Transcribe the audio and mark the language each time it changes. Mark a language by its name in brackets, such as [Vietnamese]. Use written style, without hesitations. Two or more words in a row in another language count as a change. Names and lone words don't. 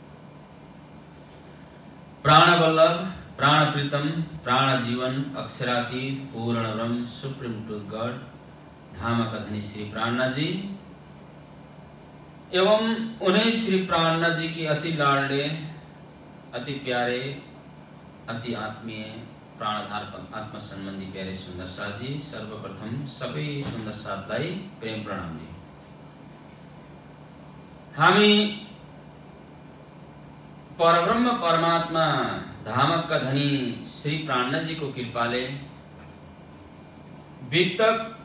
[Hindi] प्राण वल्लभ प्राण प्रीतम प्राण जीवन अक्षरातीत पूर्ण ब्रह्म [English] supreme truth God [Hindi] धाम कथनी श्री प्राणनाथ जी एवं उन्हें श्री प्राणनाथ जी की अति लाडले अति प्यारे अति आत्मीय प्राणधार आत्मा सम्बन्धी प्यारे सुन्दर साथजी, [Nepali] सर्वप्रथम सबै सुन्दर साथलाई प्रेम प्रणाम जी। हामी परब्रह्म परमात्मा धामका धनी श्री प्राणनाथजीको कृपाले वितक